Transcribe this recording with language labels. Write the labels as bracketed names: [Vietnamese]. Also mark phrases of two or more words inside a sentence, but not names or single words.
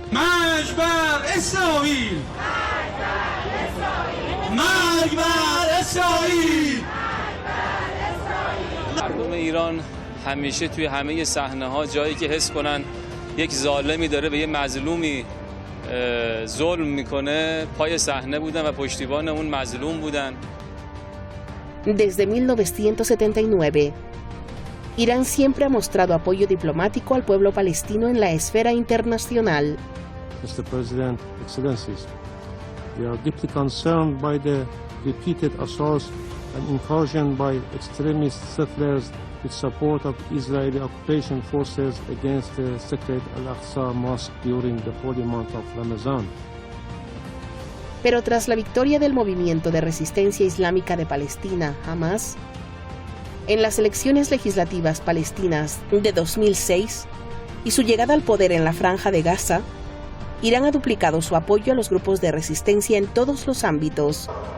[Persian] مرگ بر اسرائیل! مرگ بر اسرائیل! مردم ایران همیشه توی همه صحنه‌ها جایی که حس کنن یک ظالمی داره به یه مظلومی ظلم میکنه پای صحنه بودن و پشتیبان اون مظلوم بودن. [Spanish] Desde 1979, Irán siempre ha mostrado apoyo diplomático al pueblo palestino en la esfera internacional. [English] Mr. President, Excellencies, we are deeply concerned by the repeated assaults and incursion by extremist settlers with support of Israeli occupation forces against the sacred Al-Aqsa Mosque during the holy month of Ramadan. [Spanish] Pero tras la victoria del movimiento de resistencia islámica de Palestina, Hamas, en las elecciones legislativas palestinas de 2006 y su llegada al poder en la Franja de Gaza, Irán ha duplicado su apoyo a los grupos de resistencia en todos los ámbitos.